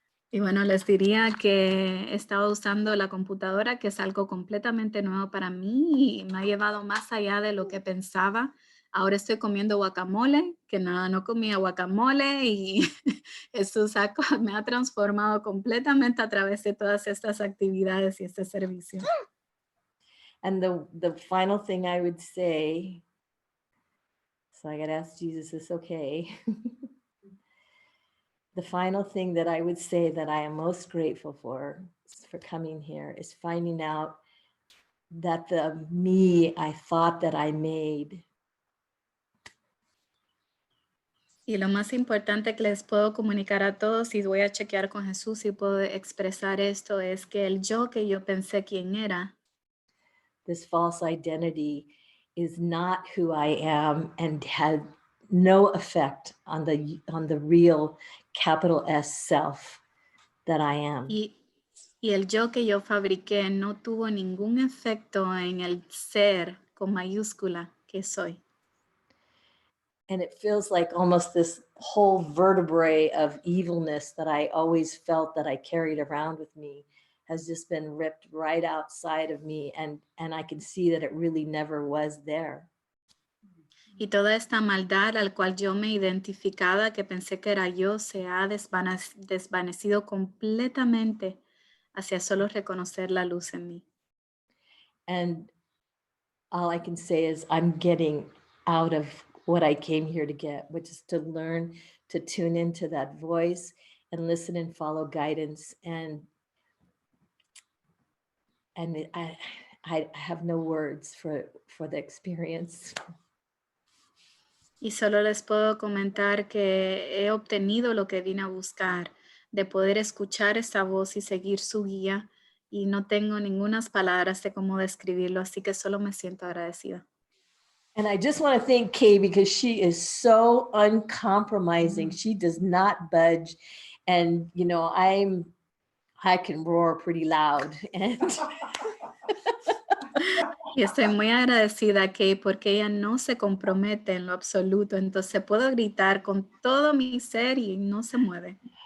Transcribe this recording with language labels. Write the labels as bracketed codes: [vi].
[es] Y bueno, les diría que he estado usando la computadora, que es algo completamente nuevo para mí y me ha llevado más allá de lo que pensaba. Ahora estoy comiendo guacamole, que nada, no comía guacamole, y Jesús me ha transformado completamente a través de todas estas actividades y este servicio. [en] And the final thing I would say, so I got to ask Jesus, is okay? The final thing that I would say that I am most grateful for coming here is finding out that the me I thought that I made. [es] Y lo más importante que les puedo comunicar a todos, y voy a chequear con Jesús y puedo expresar esto, es que el yo que yo pensé quién era, [en] this false identity is not who I am and had no effect on the real capital S self that I am. [es] y el yo que yo fabriqué no tuvo ningún efecto en el ser con mayúscula que soy. [en] And it feels like almost this whole vertebrae of evilness that I always felt that I carried around with me has just been ripped right outside of me, and I can see that it really never was there. [es] Y toda esta maldad al cual yo me identificaba, que pensé que era yo, se ha desvanecido completamente hacia solo reconocer la luz en mí. [en] And all I can say is I'm getting out of what I came here to get, which is to learn to tune into that voice and listen and follow guidance. And I have no words for the experience. [es] Y solo les puedo comentar que he obtenido lo que vine a buscar, de poder escuchar esta voz y seguir su guía. y no tengo ningunas palabras de cómo describirlo, así que solo me siento agradecida. [en] And I just want to thank Kay because she is so uncompromising. She does not budge. And, you know, I can roar pretty loud. And [es] Y estoy muy agradecida a Kay porque ella no se compromete en lo absoluto, entonces puedo gritar con todo mi ser y no se mueve.